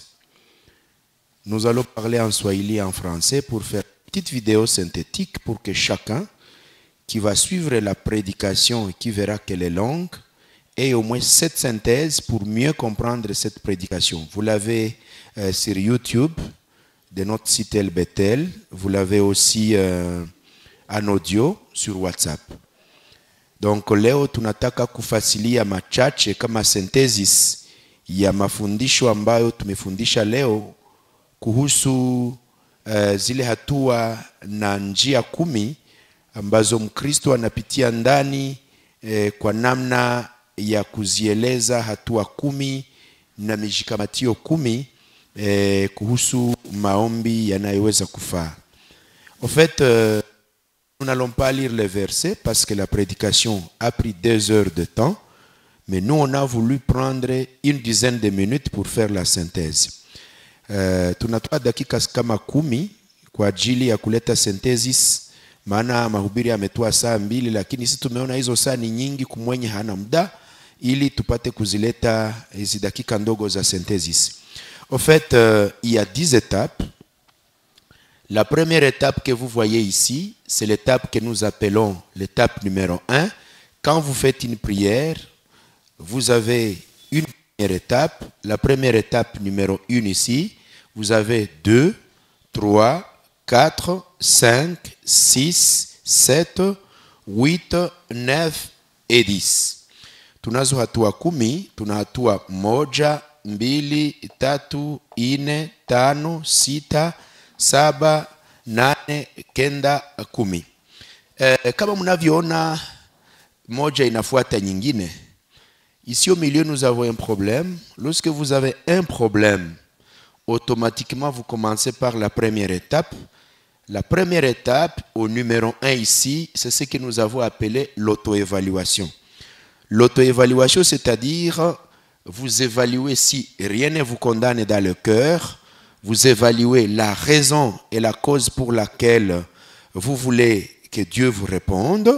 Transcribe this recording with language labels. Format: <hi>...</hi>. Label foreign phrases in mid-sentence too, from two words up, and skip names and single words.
<fr>Nous allons parler en swahili et en français pour faire une petite vidéo synthétique pour que chacun qui va suivre la prédication et qui verra qu'elle est longue ait au moins cette synthèse pour mieux comprendre cette prédication. Vous l'avez sur YouTube de notre site El Bethel, vous l'avez aussi en audio sur WhatsApp.</fr> <sw>Donc leo tunataka kufasilia machache kama synthesis ya mafundisho ambayo tumefundisha leo kuhusu zile hatua na njia 10 ambazo Mkristo anapitia ndani kwa namna ya kuzieleza hatua 10 na mijikamatio 10 kuhusu maombi yanayoweza kufaa.</sw> <fr>En fait, nous n'allons pas lire les versets parce que la prédication a pris 2 heures de temps. Mais nous, on a voulu prendre une dizaine de minutes pour faire la synthèse.</fr> <sw>Tunatoa dakika kama 10 kwa ajili ya kuleta synthesis, maana mahubiri yametoa saa 2, lakini sisi tumeona hizo saa ni nyingi kumwenye hana muda, ili tupate kuzileta hizi dakika ndogo za synthesis.</sw> <fr>En fait, il y a 10 étapes. La première étape que vous voyez ici, c'est l'étape que nous appelons l'étape numéro 1. Quand vous faites une prière, vous avez une première étape. La première étape numéro 1 ici, vous avez 2, 3, 4, 5, 6, 7, 8, 9 et 10.</fr> <sw>Tunazo hatua 10, tuna hatua 1, 2, 3, 4, 5, 6, 7, 8, 9, 10. Kama mnavyoona moja inafuata nyingine.</sw> <fr>Ici au milieu, nous avons un problème. Lorsque vous avez un problème, automatiquement, vous commencez par la première étape. La première étape, au numéro 1 ici, c'est ce que nous avons appelé l'auto-évaluation. L'auto-évaluation, c'est-à-dire, vous évaluez si rien ne vous condamne dans le cœur, vous évaluez la raison et la cause pour laquelle vous voulez que Dieu vous réponde.</fr>